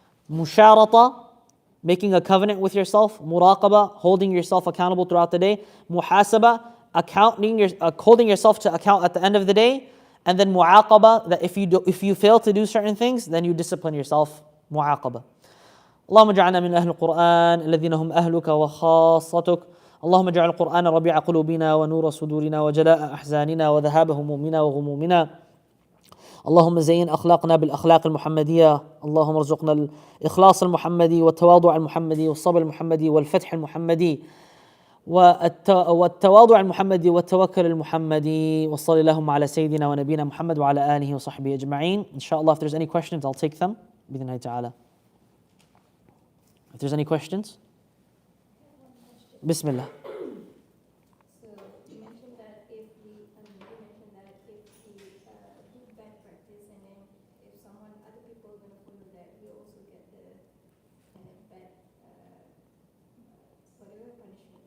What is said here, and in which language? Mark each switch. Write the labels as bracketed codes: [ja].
[en] Musharata, making a covenant with yourself. Muraqabah, holding yourself accountable throughout the day. Muhasabah, holding yourself to account at the end of the day. And then mu'aqabah, that if you fail to do certain things, then you discipline yourself. Mu'aqabah. [ar] اللهم اجعلنا من أهل القرآن الذين هم أهلك وخاصتك. اللهم اجعل القرآن ربيع قلوبنا ونور صدورنا وجلاء أحزاننا وذهاب همومنا وغمومنا. اللهم زين أخلاقنا بالأخلاق المحمدية. اللهم ارزقنا الإخلاص المحمدي والتواضع المحمدي والصبر المحمدي والفتح المحمدي والتواضع المحمدي والتوكل المحمدي. وصلى اللهم على سيدنا ونبينا محمد وعلى آله وصحبه أجمعين. [en] Inshallah, if there's any questions, I'll take them. [ar] بإذن الله تعالى. [en] If there's any questions, Bismillah. So you mentioned that if we do bad practice, and then if other people are going to follow that, we also get the kind of bad whatever punishment.